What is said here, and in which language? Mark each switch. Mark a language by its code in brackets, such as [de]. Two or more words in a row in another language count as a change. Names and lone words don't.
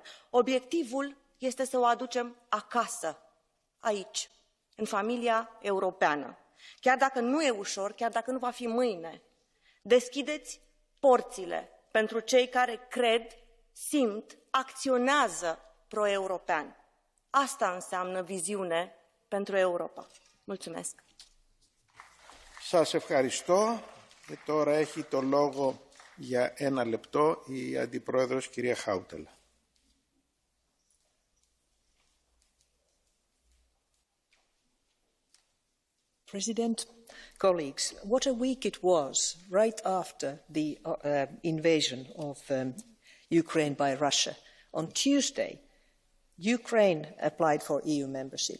[ro] Obiectivul este să o aducem acasă, aici, în familia europeană. Chiar dacă nu e ușor, chiar dacă nu va fi mâine, deschideți porțile pentru cei care cred, simt, acționează pro-european. Asta înseamnă viziune pentru Europa. Mulțumesc! [el] Σας ευχαριστώ. Και τώρα έχει το λόγο για 1 λεπτό η Αντιπρόεδρος κυρία Χάουτελα. [en] President, colleagues, what a week it was right after the invasion of Ukraine by Russia. On Tuesday, Ukraine applied for EU membership.